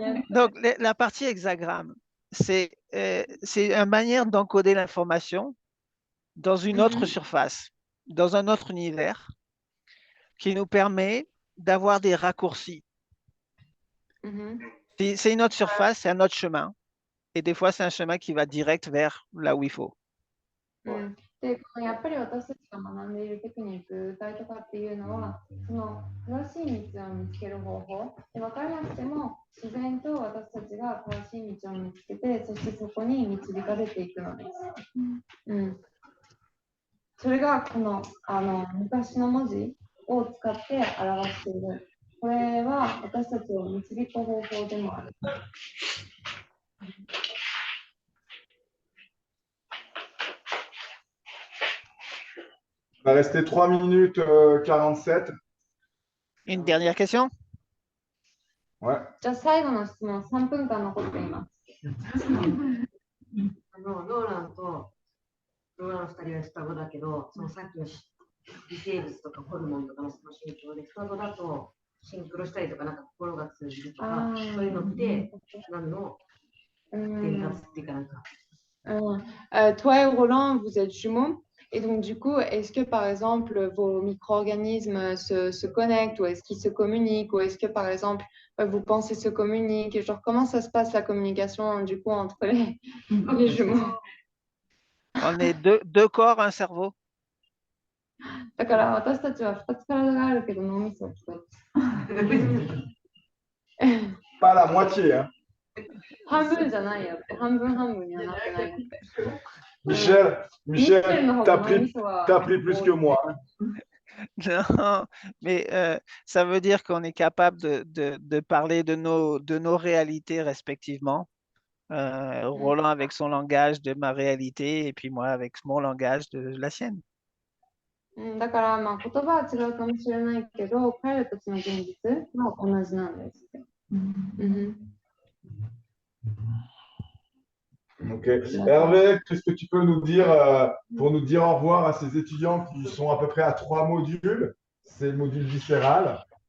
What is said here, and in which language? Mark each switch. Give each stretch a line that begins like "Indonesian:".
French: Donc, la partie hexagramme, c'est une manière d'encoder l'information dans une autre surface, dans un autre univers, qui nous permet d'avoir des raccourcis. C'est une autre surface, c'est un autre chemin. Et des fois, c'est un chemin qui va direct vers là où il faut.
Japanese: で、やっぱり私たちが学んでいるテクニック、歌いとかっていうのは、その正しい道を見つける方法で、分からなくても自然と私たちが正しい道を見つけて、そしてそこに導かれていくのです。それがこの昔の文字を使って表している。これは私たちを導く方法でもある。
French: Il va rester 3 minutes 47. Une dernière question? Ouais.
Japanese: じゃあ最後の質問、3分間残っています。ローランとローラン2人は双子だけど、そのさっきの微生物とかホルモンとかのその心境で、双子だとシンクロしたりとか、なんか心が通じるとか、そういうのって何の伝達っていうかなんか。
French: Toi et Roland, vous êtes jumeaux. Et donc, du coup, est-ce que, par exemple, vos micro-organismes se connectent ou est-ce qu'ils se communiquent ou est-ce que, par exemple, vos pensées se communiquent? Et genre, comment ça se passe, la communication, du coup, entre les jumeaux? On est deux corps, un cerveau.
Japanese: だから、私たちは2つ体があるけど、脳みそを使って。
French: Pas la moitié, hein.
Japanese: 半分じゃないよって、半分半分にはなってないよって。
French: Michel, t'as pris plus que moi. Non, mais ça veut dire qu'on est capable de parler de nos réalités respectivement. Roland avec son langage de ma réalité et puis moi avec mon langage de la sienne.
Japanese: だから、言葉は違うかもしれないけど、彼らたちの現実は同じなんです。
French: Ok. Hervé, qu'est-ce que tu peux nous dire pour nous dire au revoir à ces étudiants qui sont à peu près à 3 modules? C'est le module viscéral.